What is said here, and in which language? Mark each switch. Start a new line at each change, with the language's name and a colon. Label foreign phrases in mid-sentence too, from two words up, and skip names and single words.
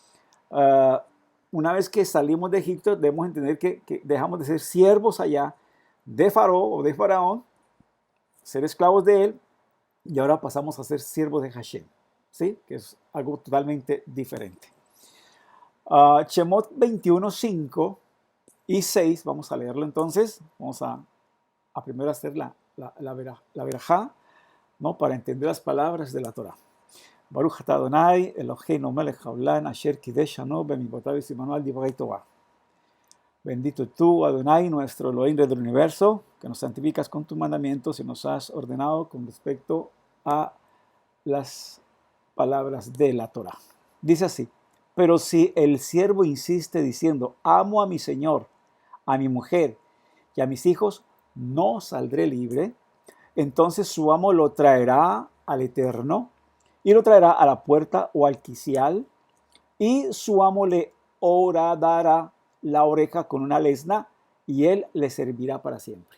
Spanish: Una vez que salimos de Egipto, debemos entender que dejamos de ser siervos allá de Faraón o de Faraón, ser esclavos de él, y ahora pasamos a ser siervos de Hashem, ¿sí? Que es algo totalmente diferente. Shemot 21, 5 y 6, vamos a leerlo entonces, vamos a primero hacer la verajá, ¿no? Para entender las palabras de la Torah.
Hebrew: ברוך אתה אדוני אלוהינו מלך העולם אשר קידשנו במצוותיו וצונו על דברי תורה.
Spanish: Bendito tú, Adonai, nuestro Elohim del universo, que nos santificas con tus mandamientos y nos has ordenado con respecto a las palabras de la Torah. Dice así: pero si el siervo insiste diciendo, amo a mi Señor, a mi mujer y a mis hijos, no saldré libre, entonces su amo lo traerá al Eterno y lo traerá a la puerta o al quicial, y su amo le horadará la oreja con una lesna y él le servirá para siempre.